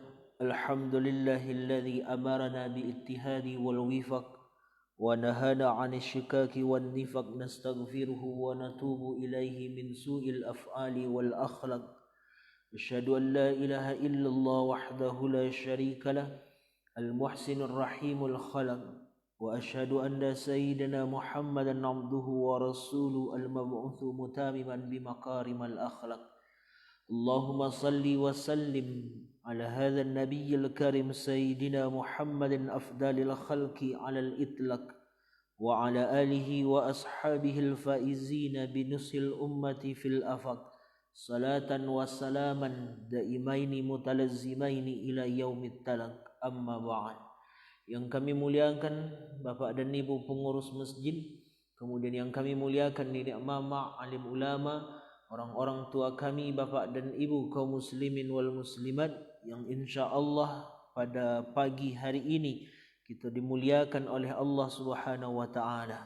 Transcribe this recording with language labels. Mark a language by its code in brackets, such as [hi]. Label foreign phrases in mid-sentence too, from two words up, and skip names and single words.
[ar] الحمد لله الذي أمرنا بالاتحاد والوفاق ونهانا عن الشقاق والنفاق، نستغفره ونتوب إليه من سوء الأفعال والأخلاق. أشهد أن لا إله إلا الله وحده لا شريك له، المحسن الرحيم الخلاق، وأشهد أن سيدنا محمدا عبده ورسوله المبعوث متمما بمكارم الأخلاق. اللهم صل وسلم على هذا النبي الكريم سيدنا محمد أفضل الخلق على الإطلاق وعلى آله وأصحابه الفائزين بنصح الأمة في الآفاق. صلاة وسلاما دائمين متلازمين إلى يوم التلاق. أما بعد. [id] Yang kami muliakan Bapak dan Ibu pengurus masjid, kemudian yang kami muliakan nenek mama, alim ulama, orang-orang tua kami, Bapak dan Ibu kaum [ar] المسلمين والمسلمات [id] yang insya-Allah pada pagi hari ini kita dimuliakan oleh Allah [ar] سبحانه وتعالى.